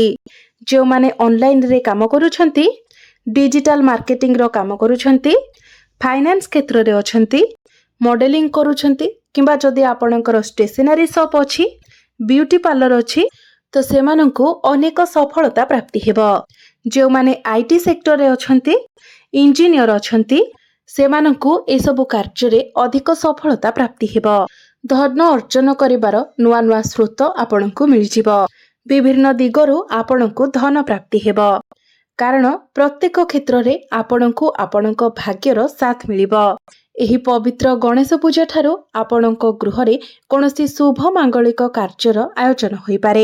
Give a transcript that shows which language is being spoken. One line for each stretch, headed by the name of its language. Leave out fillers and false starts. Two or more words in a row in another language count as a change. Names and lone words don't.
Odia: ଯେଉଁ ମାନେ ଅନଲାଇନ ରେ କାମ କରୁଛନ୍ତି,
English: digital marketing
Odia: ରୋ କାମ କରୁଛନ୍ତି, ଫାଇନାନ୍ସ କ୍ଷେତ୍ର ରେ ଅଛନ୍ତି, ମଡେଲିଂ କରୁଛନ୍ତି କିମ୍ବା ଯଦି ଆପଣଙ୍କର
English: stationery shop
Odia: ଅଛି,
English: beauty parlour
Odia: ଅଛି ତ ସେମାନଙ୍କୁ ଅନେକ ସଫଳତା ପ୍ରାପ୍ତି ହେବ। ଯେଉଁ ମାନେ
English: IT sector
Odia: ରେ ଅଛନ୍ତି, ଇଞ୍ଜିନିୟର ଅଛନ୍ତି, ସେମାନଙ୍କୁ ଏ ସବୁ କାର୍ଯ୍ୟ ରେ ଅଧିକ ସଫଳତା ପ୍ରାପ୍ତି ହେବ। ଧନ ଅର୍ଜନ କରିବାର ନୂଆ ନୂଆ ସ୍ରୋତ ଆପଣଙ୍କୁ ମିଳିଯିବ। ବିଭିନ୍ନ ଦିଗରୁ ଆପଣଙ୍କୁ ଧନ ପ୍ରାପ୍ତି ହେବ। କାରଣ ପ୍ରତ୍ୟେକ କ୍ଷେତ୍ରରେ ଆପଣଙ୍କୁ ଆପଣଙ୍କ ଭାଗ୍ୟର ସାଥ ମିଳିବ। ଏହି ପବିତ୍ର ଗଣେଶ ପୂଜା ଠାରୁ ଆପଣଙ୍କ ଗୃହରେ କୌଣସି ଶୁଭ ମାଙ୍ଗଳିକ କାର୍ଯ୍ୟର ଆୟୋଜନ ହୋଇପାରେ।